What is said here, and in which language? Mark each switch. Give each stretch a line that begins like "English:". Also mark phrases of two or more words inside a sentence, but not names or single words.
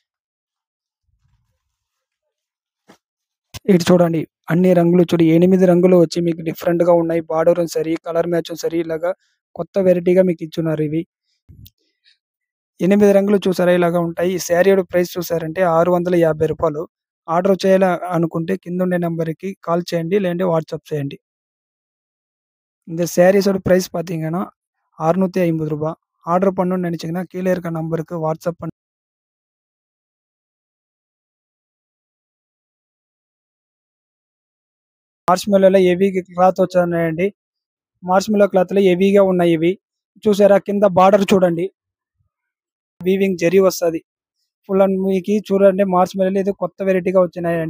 Telugu: ఇటు చూడండి అన్ని రంగులు చూడు 8 రంగులు వచ్చి మీకు డిఫరెంట్‌గా ఉన్నాయి. బార్డర్ సరి,
English: colour match
Telugu: సరి ఇలాగా కొత్త వెరైటీగా మీకు ఇచ్చున్నారు ఇవి. 8 రంగులు చూసారా ఇలాగా ఉంటాయి. ఈ
English: saree price
Telugu: చూసారంటే రూ. 650. ఆర్డర్ చేయాలి అనుకుంటే కిందుండే నంబర్‌కి కాల్ చేయండి. లేదంటే వాట్సాప్ చేయండి.
Tamil: இந்த சாரீஸோட பிரைஸ் பார்த்தீங்கன்னா ரூ. 650. ஆர்டர் பண்ணணும்னு நினைச்சீங்கன்னா கீழ இருக்க நம்பருக்கு வாட்ஸ்அப் பண்ணி
Telugu: మార్ష్‌మెల్లోలో హెవీ క్లాత్ వచ్చాయండి. మార్ష్‌మెల్లో క్లాత్‌లో హెవీగా ఉన్నాయి ఇవి. చూసారా కింద బార్డర్ చూడండి. వీవింగ్ జరీ వస్తది.
English: full and
Telugu: మీకి చూడండి మార్ష్‌మెల్లోలో ఇది కొత్త వెరైటీగా వచ్చినాయండి.